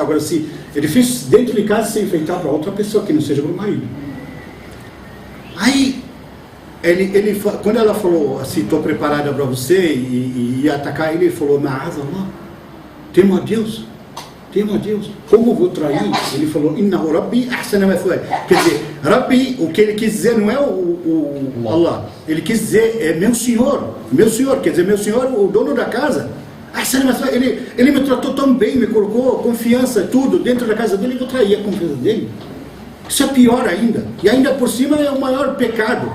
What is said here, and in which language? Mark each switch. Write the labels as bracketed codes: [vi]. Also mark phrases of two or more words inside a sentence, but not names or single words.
[pt] Agora, é difícil dentro de casa se enfeitar para outra pessoa, que não seja para o marido. Aí, quando ela falou assim, estou preparada para você, e ia atacar ele falou, temo a Deus, como vou trair? Ele falou, [ar] إنه ربي أحسن مثواي. [pt] Quer dizer, Rabbi, o que ele quis dizer não é o Allah, ele quis dizer, é meu senhor, quer dizer, meu senhor, o dono da casa. Ele me tratou tão bem, me colocou confiança, tudo dentro da casa dele, eu vou trair a confiança dele. Isso é pior ainda, e ainda por cima é o maior pecado.